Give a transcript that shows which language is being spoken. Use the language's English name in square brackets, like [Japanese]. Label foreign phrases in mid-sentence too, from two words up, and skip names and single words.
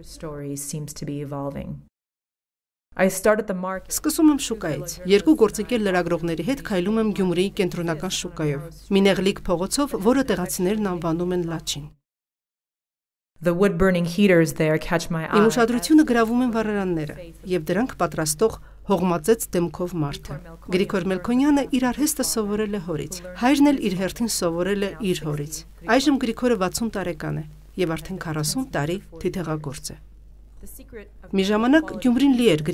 [Armenian] Սկսում եմ շուկայից։ Երկու գործիքեր լրագրողների հետ քայլում եմ Գյումրիի կենտրոնական շուկայով։ Մի նեղլիկ փողոցով, որը տեղացիներն անվանում են Լաչին։ [English] The wood burning heaters there catch my eye. [Armenian] Իմ ուշադրությունը գրավում են վառարանները, եւ դրանք պատրաստող հողմածեց դեմքով մարդը։ Գրիգոր Մելքոնյանը իր արհեստը սովորել է հորից։ Հայրն էլ իր հերթին սովորել է իր հորից։ Այժմ Գրիգորը 60 տարեկան է եւ արդեն 40 տարի թիթեղագործ է։ Մի ժամանակ Գյումրին լի էր